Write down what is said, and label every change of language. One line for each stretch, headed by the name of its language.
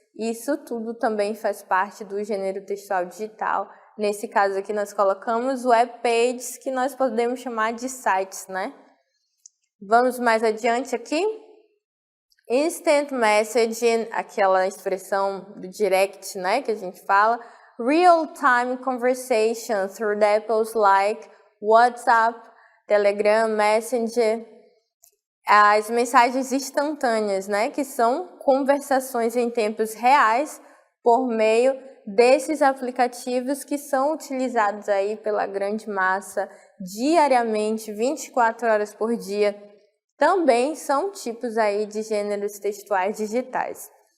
Portuguese: Isso tudo também faz parte do gênero textual digital. Nesse caso aqui nós colocamos web pages, que nós podemos chamar de sites, né? Vamos mais adiante aqui. Instant messaging, aquela expressão do direct, né, que a gente fala.
English: Real-time conversation through apples like WhatsApp, Telegram, Messenger.
Portuguese: As mensagens instantâneas, né, que são conversações em tempos reais por meio desses aplicativos que são utilizados aí pela grande massa diariamente, 24 horas por dia. Também são tipos aí de gêneros textuais digitais.